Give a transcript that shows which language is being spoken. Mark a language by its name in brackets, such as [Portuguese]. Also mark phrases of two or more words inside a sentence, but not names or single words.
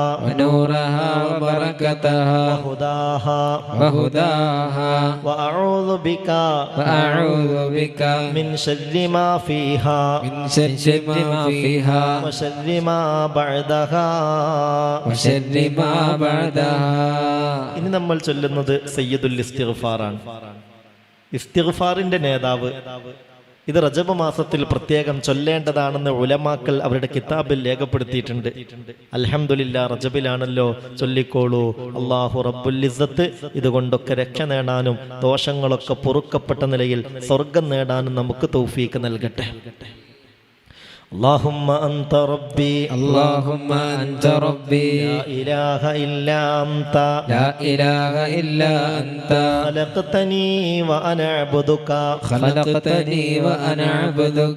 [Arabic] ونورها وبركتها وهداها وأعوذ بك من شر ما فيها من شر ما فيها وشر ما بعدها وشر ما بعدها. [Malayalam] ഇനി നമ്മൾ ചൊല്ലുന്നത് സയ്യിദുൽ ഇസ്തിഗ്ഫാറാണ്. ഇസ്തിഗ്ഫാറിന്റെ നേതാവ്. ഇത് റജബ് മാസത്തിൽ പ്രത്യേകം ചൊല്ലേണ്ടതാണെന്ന് ഉലമാക്കൾ അവരുടെ കിതാബിൽ രേഖപ്പെടുത്തിയിട്ടുണ്ട്. [Arabic] الحمد لله, [Malayalam] റജബിലാണല്ലോ, ചൊല്ലിക്കോളൂ. അല്ലാഹു [Arabic] رب العزة [Malayalam] ഇതുകൊണ്ടൊക്കെ രക്ഷ നേടാനും ദോഷങ്ങളൊക്കെ പൊറുക്കപ്പെട്ട നിലയിൽ സ്വർഗം നേടാനും നമുക്ക് തൗഫീക്ക് നൽകട്ടെ. [Arabic] اللهم أنت ربي اللهم أنت ربي لا إله إلا أنت لا إله إلا أنت خلقتني وأنا عبدك خلقتني وأنا عبدك